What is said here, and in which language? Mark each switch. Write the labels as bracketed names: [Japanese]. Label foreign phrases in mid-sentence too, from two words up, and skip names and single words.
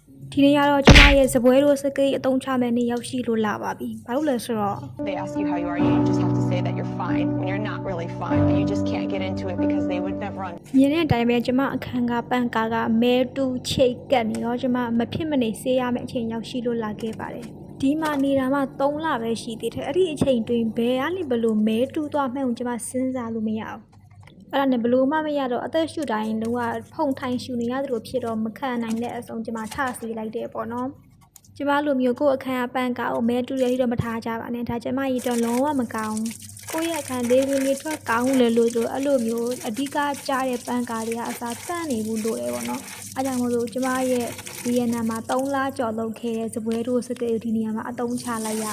[Burmese] ဒီနေ့ကတော့ကျမရဲ့ဇပွဲတို့စကိတ်အတုံးချမဲ့နေ့ရောက်ရှိလို့လာပါပြီ။ဘာလို့လဲဆိုတော့ [English] They ask you how you are, you just have to say that you're fine when you're not really fine, but you just can't get into it because they would never understand. [Burmese] မြင်တဲ့အတိုင်းပဲကျမအခန်းကပန့်ကာကမဲတူချိတ်ကတ်နေတော့ကျမမဖြစ်မနေဆေးရမယ့်အချိန်ရောက်ရှိလို့လာခဲ့ပါတယ်။ဒီမှာနေတာမှ3လပဲရှိသေး တယ်။အဲ့ဒီအချိန်တွင်ဘယ်ကနေဘလို့မဲတူသွားမှန်းကိုကျမစဉ်းစားလို့မရဘူး။အဲ့ဒါနဲ့ဘလို့မှမရတော့အသက်ရှူတိုင်းလုံးဝဖုန်ထိုင်ရှူနေရတယ်လို့ဖြစ်တော့မခံနိုင်တဲ့အဆုံးကျမထဆေးလိုက်တယ်ပေါ့နော်။ကျမလိုမျိုးကိုအခန်းကပန့်ကာကိုမဲတူရတော့မထားကြပါနဲ့ဒါကျမရတော့လုံးဝမကောင်းကိုရဲ့အခန်းလေးဝင်လေးထွက်ကောင်းလေလို့ဆိုအဲ့လိုမျိုးအဓိကကြားတဲ့ပန့်ကာတွေကအစားတန့်နေဘူးလို့လေပေါ့နော်။အားကြောင့်မို့လို့ကျမရဲ့ဒီရနာမှာ3လကျော်လောက်ခဲ့တဲ့ဇပွဲတို့စကိတ်ဒီနေရာမှာအတုံးချလိုက်ရ